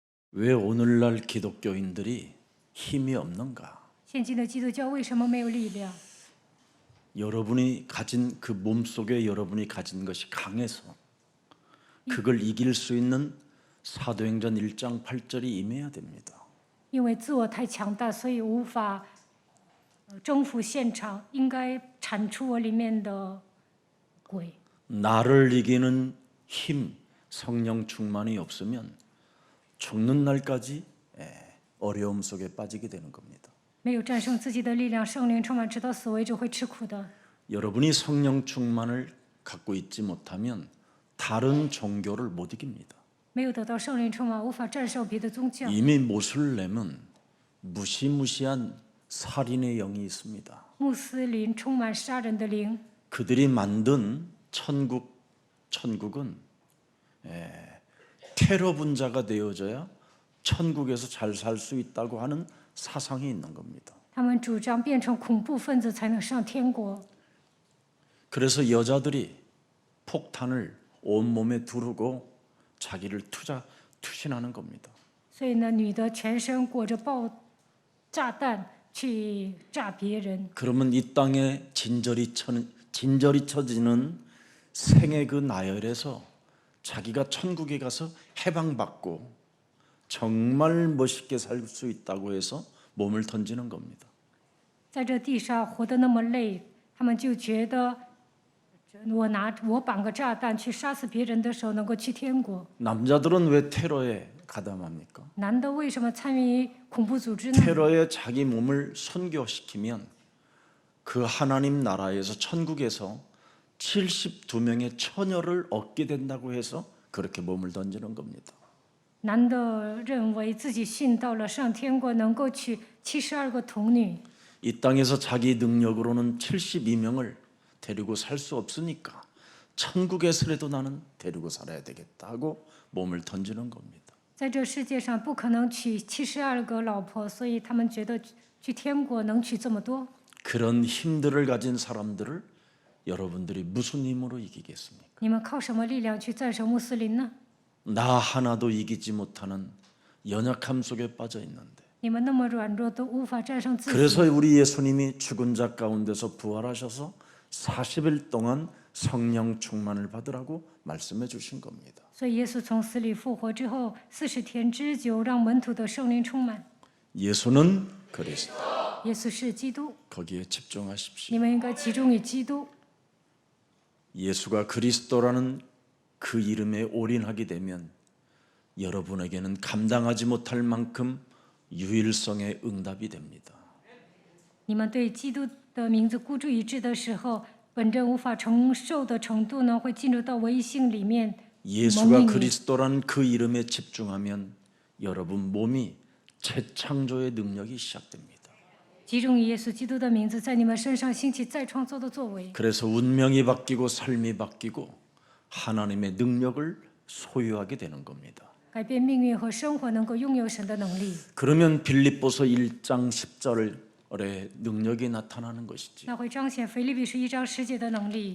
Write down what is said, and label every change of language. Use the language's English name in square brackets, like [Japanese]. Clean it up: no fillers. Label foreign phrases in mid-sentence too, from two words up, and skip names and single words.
[Korean] 왜 오늘날 기독교인들이 힘이 없는가? [Chinese] 现今的基督教为什么没有力量？ [Korean] 여러분이 가진 그 몸속에 여러분이 가진 것이 강해서 그걸 이길 수 있는 사도행전 1장 8절이 임해야 됩니다. [Chinese] 因为自我太强大，所以无法征服现场，应该铲除我里面的鬼。 [Korean] 나를 이기는 힘, 성령 충만이 없으면 죽는 날까지 어려움 속에 빠지게 되는 겁니다. [Chinese] 没有战胜自己的力量，圣灵充满，直到死为止会吃苦的。 [Korean] 여러분이 성령 충만을 갖고 있지 못하면 다른 종교를 못 이깁니다. [Chinese] 没有得到圣灵充满，无法战胜别的宗教。 [Korean] 이미 모슬렘은 무시무시한 살인의 영이 있습니다. [Chinese] 穆斯林充满杀人的灵， [Korean] 그들이 만든 천국은 테러 분자가 되어져야 천국에서 잘 살 수 있다고 하는 사상이 있는 겁니다. [Chinese] 他们主张变成恐怖分子才能上天国。 [Korean] 그래서 여자들이 폭탄을 온몸에 두르고 자기를 투신하는 겁니다. [Chinese] 所以呢，女的全身裹着爆炸弹去炸别人。 [Korean] 그러면 이 땅에 진저리 쳐지는 생의 그 나열에서 자기가 천국에 가서 해방받고 정말 멋있게 살 수 있다고 해서 몸을 던지는 겁니다. [Chinese] 在这地上活得那么累，他们就觉得我绑个炸弹去杀死别人的时候能够去天国。 [Korean] 남자들은 왜 테러에 가담합니까? [Chinese] 男的为什么参与恐怖组织呢？ [Korean] 테러에 자기 몸을 선교시키면 그 하나님 나라에서 천국에서 72명의 처녀를 얻게 된다고 해서 그렇게 몸을 던지는 겁니다. [Chinese] 男的认为自己信到了上天国，能够娶72个童女。 [Korean] 이 땅에서 자기 능력으로는 72명을 데리고 살 수 없으니까 천국에서라도 나는 데리고 살아야 되겠다 하고 몸을 던지는 겁니다. [Chinese] 在这世界上不可能娶72个老婆，所以他们觉得去天国能娶这么多。 [Korean] 그런 힘들을 가진 사람들을 여러분들이 무슨 힘으로 이기겠습니까? [Chinese] 你们靠什么力量去战胜穆斯林呢？ [Korean] 나 하나도 이기지 못하는 연약함 속에 빠져 있는데 [Chinese] 你们那么软弱，都无法战胜自己。 [Korean] 그래서 우리 예수님이 죽은 자 가운데서 부활하셔서 40일 동안 성령 충만을 받으라고 말씀해 주신 겁니다. [Chinese] 所以耶稣从死里复活之后，40天之久，让门徒的圣灵充满。 [Korean] 예수는 그리스도. [Chinese] 耶稣是基督， [Korean] 거기에 집중하십시오. [Chinese] 你们应该集中于基督。 [Korean] 예수가 그리스도라는 그 이름에 올인하게 되면 여러분에게는 감당하지 못할 만큼 유일성의 응답이 됩니다. [Chinese] 你们对基督的名字孤注一掷的时候，本着无法承受的程度呢，会进入到唯一性里面。 [Korean] 예수가 그리스도라는 그 이름에 집중하면 여러분 몸이 재창조의 능력이 시작됩니다. [Chinese] 集中于耶稣基督的名字，在你们身上兴起再创造的作为。 [Korean] 그래서 운명이 바뀌고 삶이 바뀌고 하나님의 능력을 소유하게 되는 겁니다. [Chinese] 改变命运和生活，能够拥有神的能力。 [Korean] 그러면 빌립보서 1장 10절의 능력이 나타나는 것이지. [Chinese] 那会彰显腓立比书1章10节的能力，